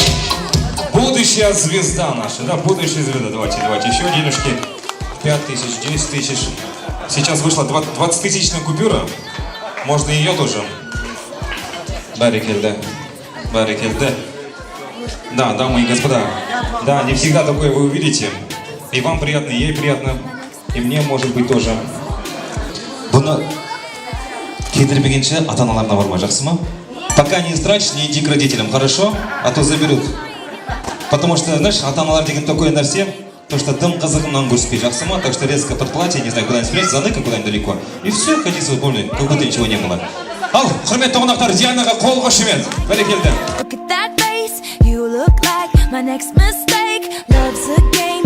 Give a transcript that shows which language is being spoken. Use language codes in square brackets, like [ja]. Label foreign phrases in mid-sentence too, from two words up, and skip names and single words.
[ru] будущая звезда наша, да, будущая звезда, давайте, еще денежки, 5000, 10 тысяч, сейчас вышла 20-тысячная купюра, можно ее тоже, барикельда, да, дамы и господа, да, не всегда такое вы увидите, и вам приятно, и ей приятно, и мне, может быть, тоже. [kk] Бұны кетірмегенше ата-аналарына барма, жақсы ма? [ru] Пока не истрачь, не иди к родителям, хорошо? А то заберут. Потому что, знаешь, [kk] ата-аналар деген такое нәрсе, [ru] то что [kk] дым қызығынан көріспей, жақсы ма? [ru] Так что резко под платье, не знаю, куда-нибудь спрячь, заныка куда-нибудь далеко. И все, ходи свободно, как будто ничего не было. [kk] Ал, құрметті қонақтар, Дианаға қол қошемет. Бәрекелді.